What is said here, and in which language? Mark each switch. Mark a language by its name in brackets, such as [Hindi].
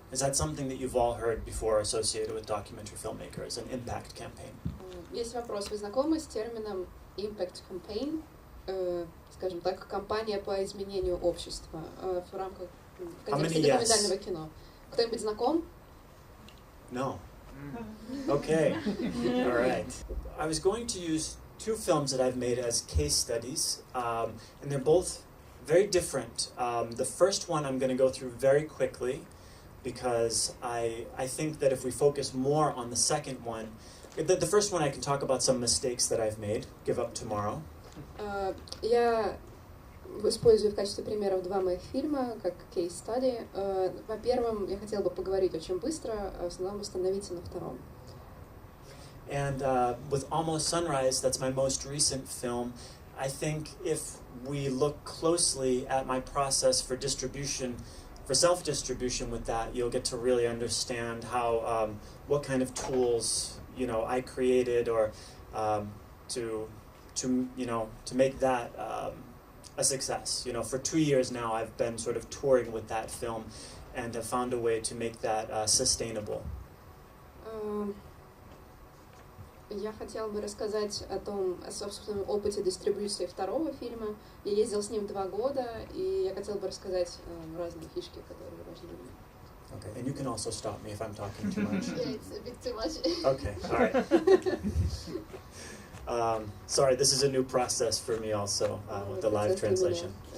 [English] Is that something that you've all heard before associated with documentary filmmakers, an impact campaign? [Russian] Есть вопрос. Вы знакомы с термином impact campaign, скажем так, кампания по изменению общества в рамках контексте документального кино? Кто-нибудь знаком? [English] No. Okay. All right. I was going to use two films that I've made as case studies, and they're both very different. The first one I'm going to go through very quickly because I think that if we focus more on the second one, the first one I can talk about some mistakes that I've made, Give Up Tomorrow. [Russian] Я использую в качестве примеров два моих фильма, как кейс-стади. Во первом я хотела бы поговорить очень быстро, в основном остановиться на втором. [English] And with Almost Sunrise, that's my most recent film, I think if we look closely at my process for distribution, for self-distribution with that, you'll get to really understand how, what kind of tools, I created or to make that a success. For 2 years now, I've been sort of touring with that film and have found a way to make that sustainable. [Russian] Я хотела бы рассказать о собственном опыте дистрибьюции второго фильма. Я ездила с ним 2 года, и я хотела бы рассказать разные фишки, которые важны для меня. [English] Okay, and you can also stop me if I'm talking too much. Yeah, it's a bit too much. Okay, all right. Sorry, this is a new process for me also with the live translation.